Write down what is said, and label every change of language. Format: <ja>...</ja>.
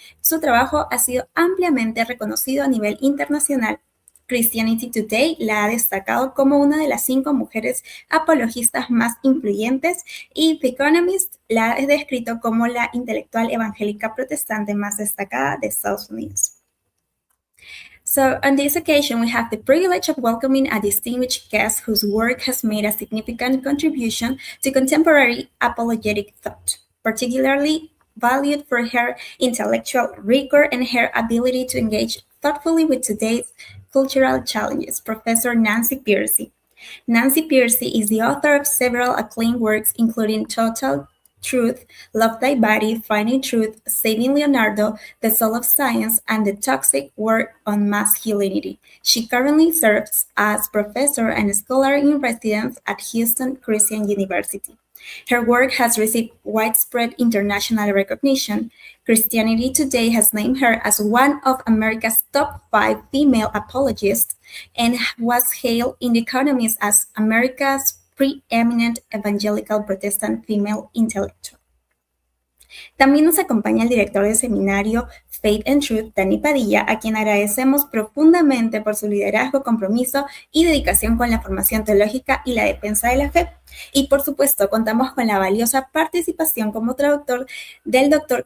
<es>Su trabajo ha sido ampliamente reconocido a nivel internacional. Christianity Today la ha destacado como una de las 5 mujeres apologistas más influyentes y The Economist la ha descrito como la intelectual evangélica protestante más destacada de Estados Unidos.</es> <en>So on this occasion, we have the privilege of welcoming a distinguished guest whose work has made a significant contribution to contemporary apologetic thought, particularly valued for her intellectual rigor and her ability to engage thoughtfully with today's cultural challenges, Professor Nancy Pearcey. Nancy Pearcey is the author of several acclaimed works, including Total Truth, Love Thy Body, Finding Truth, Saving Leonardo, The Soul of Science, and The Toxic War on Masculinity. She currently serves as professor and scholar in residence at Houston Christian University. Her work has received widespread international recognition. Christianity Today has named her as one of America's top 5 female apologists and was hailed in The Economist as America's preeminent evangelical Protestant female intellectual.</en> <es>También nos acompaña el director del seminario Faith and Truth, Dani Padilla, a quien agradecemos profundamente por su liderazgo, compromiso y dedicación con la formación teológica y la defensa de la fe. Y por supuesto, contamos con la valiosa participación como traductor del Dr.</es>